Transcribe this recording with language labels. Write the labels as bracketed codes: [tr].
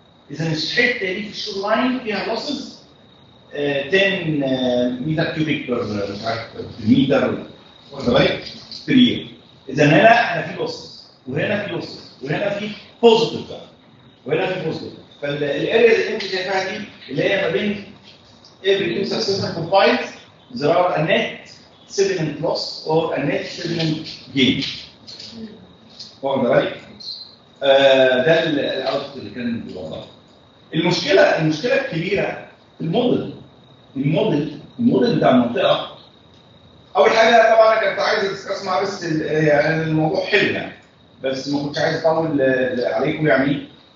[ar] اذا الحته دي في الشور لاين فيها لوسز 10 متر كيوبيك بير مش عارف متر واخد بالك بير يير. اذا هنا احنا في لوسز وهنا في لوسز وهنا في بوزيتيف وهنا في بوزيتيف. فالاريا اللي انت شايفاها دي اللي هي ما بين [en] every two successive profiles there are a net sediment loss or a net sediment gain. [ar] واخد بالك؟ ده الاوتبوت اللي كان بيوضحه. المشكله الكبيره في الموديل بتاع المنطقه. اول حاجه طبعا انا كنت عايز ادسكس مع بس يعني الموضوع حلو يعني، بس ما كنتش عايز اطول عليكم يعني.